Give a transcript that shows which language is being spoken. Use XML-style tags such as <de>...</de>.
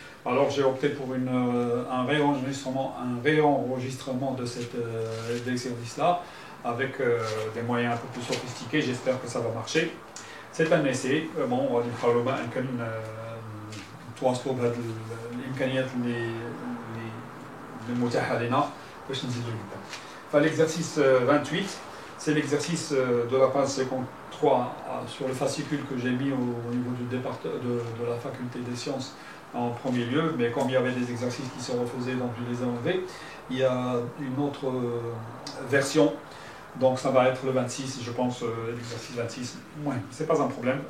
<fr>Alors j'ai opté pour un réenregistrement de cet exercice-là avec des moyens un peu plus sophistiqués. J'espère que ça va marcher. C'est un essai.</fr> <ar>Bon, غادي نحاولوا ما أمكن نتواصلوا بهذه الإمكانيات اللي متاحة لنا باش نزيدوا لقدام.</ar> <fr>فالexercice 28, c'est l'exercice de la page 53 sur le fascicule que j'ai mis au niveau du département de la faculté des sciences en premier lieu, mais comme il y avait des exercices qui se refaisaient, donc je les ai enlevés. Il y a une autre version, donc ça va être le 26, je pense, l'exercice 26. Ouais, c'est pas un problème.</fr>